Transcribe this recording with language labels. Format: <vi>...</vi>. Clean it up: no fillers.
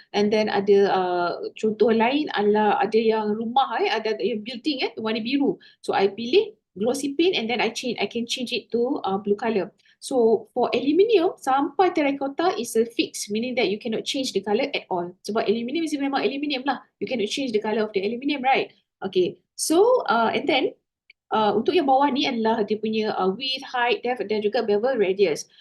<en>And then</en> <ms>ada contoh lain adalah ada yang rumah, ada yang building warna biru.</ms> <en>So I</en> <ms>pilih</ms> <en>glossy paint and then I can change it to blue color. So for aluminium</en> <ms>sampai</ms> <en>terracotta is a fix, meaning that you cannot change the color at all.</en> <ms>Sebab</ms> <en>aluminium is</en> <ms>memang aluminium lah.</ms> <en>You cannot change the color of the aluminium, right?</en> <ms>Okay, so and then untuk yang bawah ni adalah dia punya</ms> <en>width, height, depth</en> <ms>dan juga bevel radius.</ms>